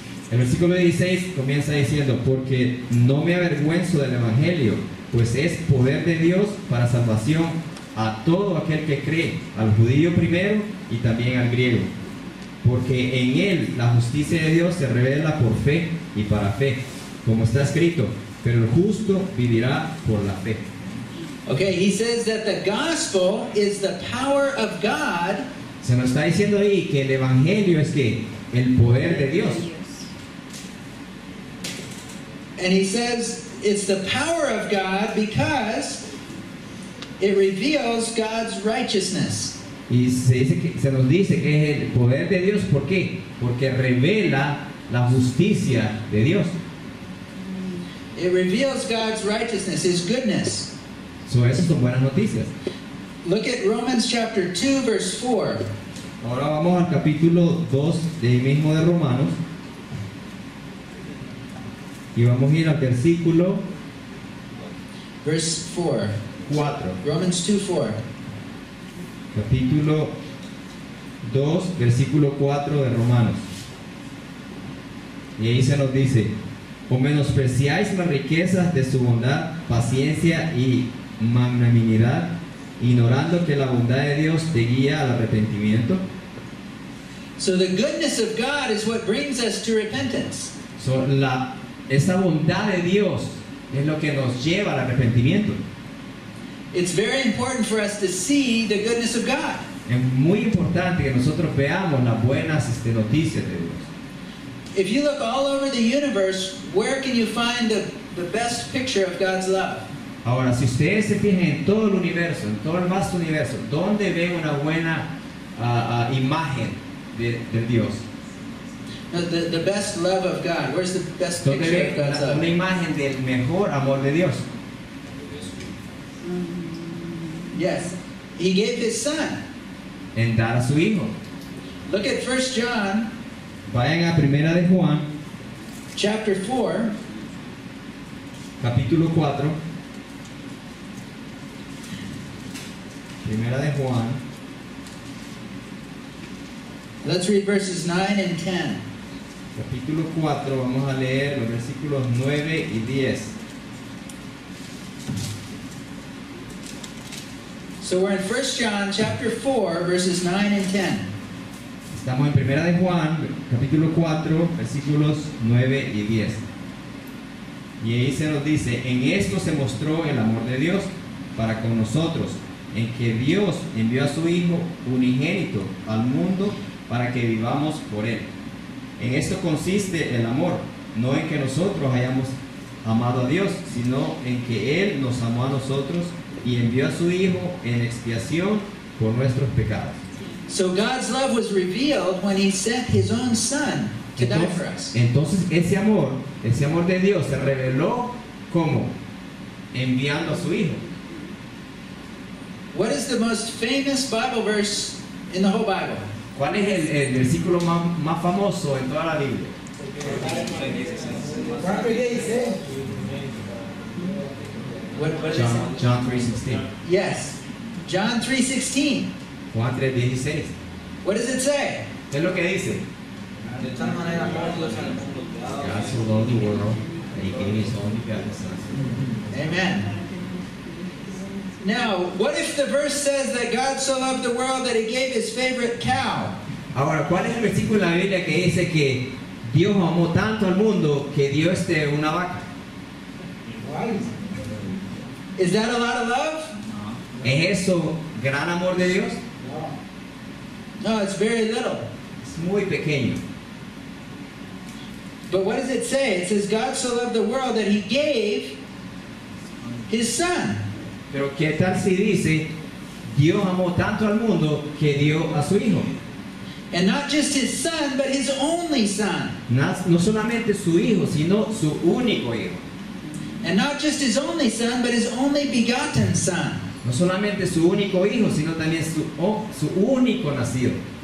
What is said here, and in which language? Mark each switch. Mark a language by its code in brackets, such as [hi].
[es] El versículo 16 comienza diciendo, porque no me avergüenzo del Evangelio, pues es poder de Dios para salvación a todo aquel que cree, al judío primero y también al griego. Porque en él la justicia de Dios se revela por fe y para fe, como está escrito, pero el justo vivirá por la fe. [en] Okay, he says that the gospel is the power of God [es] Se nos está diciendo ahí que el Evangelio es que el poder de Dios. [en] and he says it's the power of God because it reveals God's righteousness. [es] Y se nos dice que es el poder de Dios. ¿Por qué? Porque revela la justicia de Dios. [en] It reveals God's righteousness, his goodness. [es] Esas son buenas noticias. [en] Look at Romans chapter 2, verse 4. [es] Ahora vamos al capítulo 2 del mismo de Romanos. Y vamos a ir al versículo [en] Verse 4. 4. Romans 2, 4. [es] Capítulo 2, versículo 4 de Romanos. Y ahí se nos dice, o menospreciáis las riquezas de su bondad, paciencia y magnanimidad, ignorando que la bondad de Dios te guía al arrepentimiento. [en] So the goodness of God is what brings us to repentance. [es] Esa bondad de Dios es lo que nos lleva al arrepentimiento. [en] It's very important for us to see the goodness of God. [es] Es muy importante que nosotros veamos las buenas noticias de Dios. [en] If you look all over the universe, where can you find the best picture of God's love? [es] Ahora, si ustedes se fijan en todo el universo, en todo el vasto universo, ¿dónde ven una buena imagen de Dios? [en] No, the best love of God. Where's the best [es] ¿Dónde [en] picture of [es] ven [en] God's [es] una [en] love? [es] imagen del mejor amor de Dios? [en] Yes. He gave his son. [es] En dar a su hijo. [en] Look at 1 John [es] Vayan a Primera de Juan, [en] chapter 4. [es] capítulo 4. Primera de Juan, [en] Let's read verses 9 and 10. [es] capítulo 4, vamos a leer los versículos 9 y 10. [en] So we're in 1 John chapter 4, verses 9 and 10. [es] Estamos en Primera de Juan, capítulo 4, versículos 9 y 10. Y ahí se nos dice, en esto se mostró el amor de Dios para con nosotros, en que Dios envió a su Hijo unigénito al mundo para que vivamos por Él. En esto consiste el amor, no en que nosotros hayamos amado a Dios, sino en que Él nos amó a nosotros y envió a su Hijo en expiación por nuestros pecados. [en] So God's love was revealed when He sent His own Son to die for us. [es] Entonces ese amor de Dios se reveló como enviando a su Hijo. [en] What is the most famous Bible verse in the whole Bible? [es] ¿Cuál es el versículo más famoso en toda la Biblia? [en] What is it? John 3:16. Yes. John 3:16. [es] Juan 3:16. [en] What does it say? [es] ¿Qué es lo que dice? De tal manera amó Dios al mundo que ha dado [en] God so loved the world that He gave His only begotten Son. Amen. Now, what if the verse says that God so loved the world that He gave His favorite cow? [es] Ahora, ¿cuál es el versículo en la Biblia que dice que Dios amó tanto al mundo que dio una vaca? [en] Is that a lot of love? [es] ¿Es eso gran amor de Dios? [en] No, it's very little. [es] Es muy pequeño. [en] But what does it say? It says God so loved the world that He gave His Son. [es] Pero ¿qué tal si dice Dios amó tanto al mundo que dio a su Hijo? [en] And not just His Son, but His only Son. [es] No solamente su Hijo, sino su único Hijo. [en] And not just His only Son, but His only begotten Son. [es] No solamente su único Hijo, sino también su único nacido.